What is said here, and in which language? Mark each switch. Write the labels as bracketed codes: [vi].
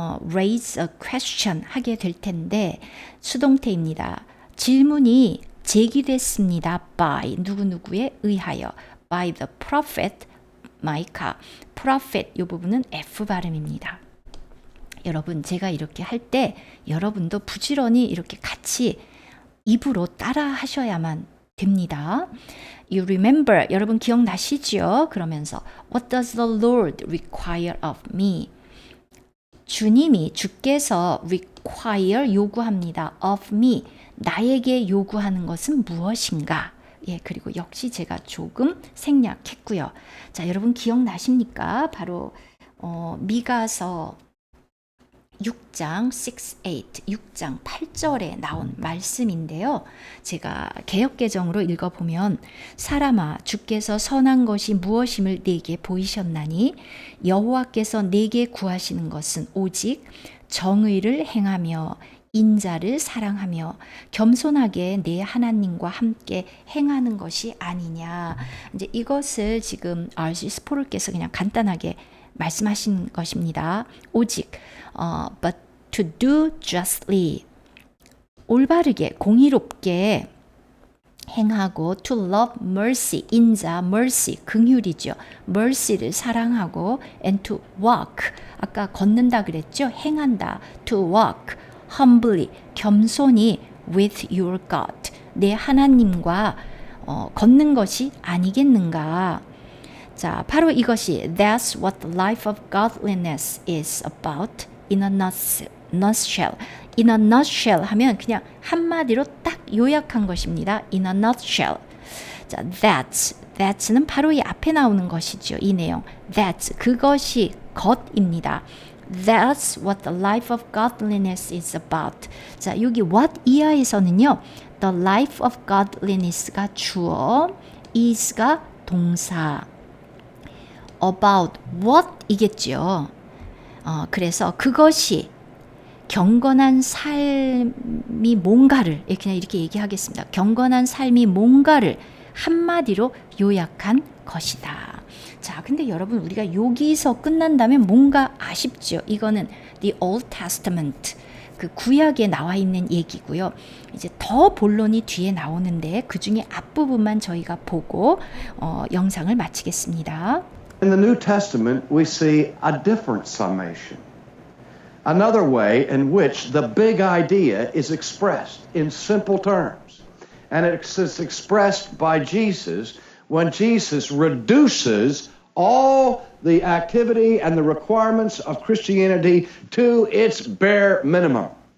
[en] raise a question [ko] 하게 될 텐데 수동태입니다. 질문이 제기됐습니다. [en] by [ko] 누구누구에 의하여 [en] by the prophet 마이카. [ko] prophet 이 부분은 F 발음입니다. 여러분 제가 이렇게 할 때 여러분도 부지런히 이렇게 같이 입으로 따라 하셔야만 됩니다. [en] You remember [ko] 여러분 기억나시죠? 그러면서 [en] What does the Lord require of me? [ko] 주께서 require 요구합니다. [en] of me [ko] 나에게 요구하는 것은 무엇인가? 예, 그리고 역시 제가 조금 생략했고요. 자, 여러분 기억나십니까? 바로 미가서 6장 6장 8절에 나온 말씀인데요. 제가 개역개정으로 읽어보면 사람아 주께서 선한 것이 무엇임을 네게 보이셨나니 여호와께서 네게 구하시는 것은 오직 정의를 행하며 인자를 사랑하며 겸손하게 내 하나님과 함께 행하는 것이 아니냐. 이제 이것을 지금 R.C. 스포르께서 그냥 간단하게 말씀하신 것입니다. [en] 오직 but to do justly [ko] 올바르게 공의롭게 행하고 [en] to love mercy [ko] 인자 [en] mercy [ko] 긍휼이죠. mercy를 사랑하고 [en] and to walk [ko] 아까 걷는다 그랬죠. 행한다 [en] to walk humbly [ko] 겸손히 [en] with your God. [ko] 내 하나님과 걷는 것이 아니겠는가. 자, 바로 이것이 [en] That's what the life of godliness is about in a nutshell. In a nutshell [ko] 하면 그냥 한마디로 딱 요약한 것입니다. [en] In a nutshell. [ko] 자, that's는 바로 이 앞에 나오는 것이죠. 이 내용. [en] That's, [ko] 그것이 것입니다. [en] That's what the life of godliness is about. [ko] 자, 여기 what 이하에서는요. [en] The life of godliness가 [ko] 주어, [en] is가 [ko] 동사. [en] About what [ko] 이겠죠. 그래서 그것이 경건한 삶이 뭔가를 그냥 이렇게 얘기하겠습니다. 경건한 삶이 뭔가를 한마디로 요약한 것이다. 자, 근데 여러분 우리가 여기서 끝난다면 뭔가 아쉽죠. 이거는 The Old Testament 그 구약에 나와 있는 얘기고요. 이제 더 본론이 뒤에 나오는데 그 중에 앞부분만 저희가 보고 영상을 마치겠습니다. [en] In the New Testament, we see a different summation. Another way in which the big idea is expressed in simple terms. And it's expressed by Jesus when Jesus reduces all the activity and the requirements of Christianity to its bare minimum.